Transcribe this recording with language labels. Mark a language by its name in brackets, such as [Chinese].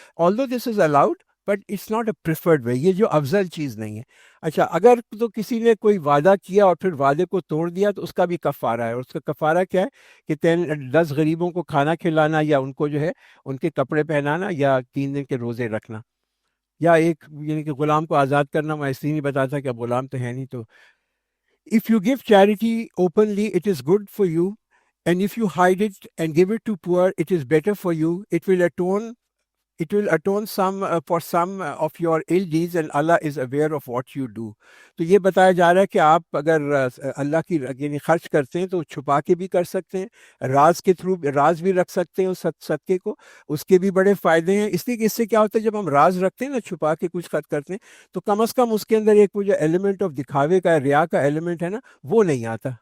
[English] although this is allowed but it's not a preferred way. [Urdu] یہ جو افضل چیز نہیں ہے. اچھا اگر تو کسی نے کوئی وعدہ کیا اور پھر وعدے کو توڑ دیا تو اس کا بھی کفارہ ہے. اور اس کا کفارہ کیا ہے؟ کہ 10 غریبوں کو کھانا کھلانا، یا ان کو جو ہے ان کے کپڑے پہنانا، یا 3 دن کے روزے رکھنا، یا ایک یعنی کہ غلام کو آزاد کرنا. میں اس لیے نہیں بتاتا کہ اب غلام تو ہے نہیں. [English] تو if you give charity openly, it is good for you, and if you hide it and give it to poor, it is better for you. It will atone for some of your ill deeds, and Allah is aware of what you do. [Urdu] تو یہ بتایا جا رہا ہے کہ آپ اگر اللہ کی یعنی خرچ کرتے ہیں تو چھپا کے بھی کر سکتے ہیں، راز کے تھرو راز بھی رکھ سکتے ہیں اس صدقے کو، اس کے بھی بڑے فائدے ہیں. اس لیے کہ اس سے کیا ہوتا ہے جب ہم راز رکھتے ہیں نا، چھپا کے کچھ خرچ کرتے ہیں، تو کم از کم اس کے اندر ایک وہ جو ایلیمنٹ آف دکھاوے کا، ریا کا ایلیمنٹ ہے نا، وہ نہیں آتا.